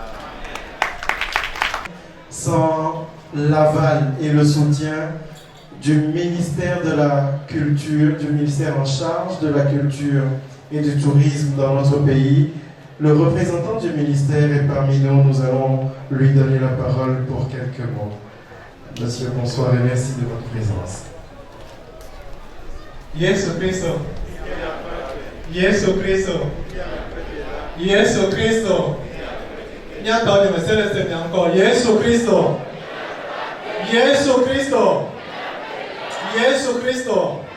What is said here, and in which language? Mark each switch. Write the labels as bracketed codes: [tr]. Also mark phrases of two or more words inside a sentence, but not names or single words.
[fr] Sans l'aval et le soutien du ministère de la Culture, du ministère en charge de la culture et du tourisme dans notre pays, le représentant du ministère est parmi nous. Nous allons lui donner la parole pour quelques mots. Monsieur, bonsoir et merci de votre présence. [ee] Yesu Kristo. Yesu Kristo. Yesu Kristo. Nyata ni mesele se encore. Yesu Kristo. Yesu Kristo. Yesu Kristo.